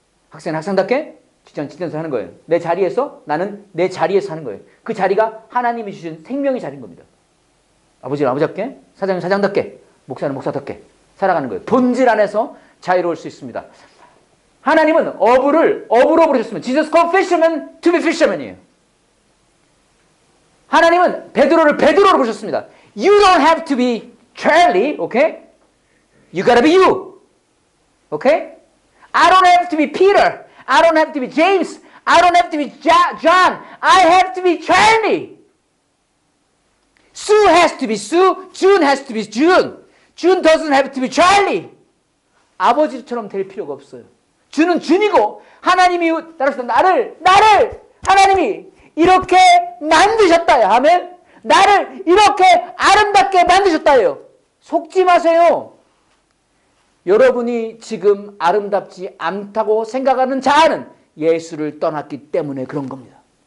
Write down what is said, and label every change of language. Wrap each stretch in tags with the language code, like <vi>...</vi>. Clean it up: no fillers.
<ko>학생은 학생답게, 직장은 직장에서 하는 거예요. 내 자리에서, 나는 내 자리에서 하는 거예요. 그 자리가 하나님이 주신 생명의 자리인 겁니다. 아버지는 아버지답게, 사장은 사장답게, 목사는 목사답게 살아가는 거예요. 본질 안에서 자유로울 수 있습니다. 하나님은 어부로 부르셨습니다.</ko> <en>Jesus called fishermen to be fishermen이에요.</en> <ko>하나님은 베드로를 베드로로 부르셨습니다.</ko> <en>You don't have to be Charlie, okay? You gotta be you, okay? I don't have to be Peter. I don't have to be James. I don't have to be John. I have to be Charlie. Sue has to be Sue. June has to be June. June doesn't have to be Charlie.</en> <ko>아버지처럼 될 필요가 없어요. 주는 준이고 하나님이 따라서 나를 하나님이 이렇게 만드셨다요. 아멘. 나를 이렇게 아름답게 만드셨다요. 속지 마세요. 여러분이 지금 아름답지 않다고 생각하는 자아는 예수를 떠났기 때문에 그런 겁니다.</ko>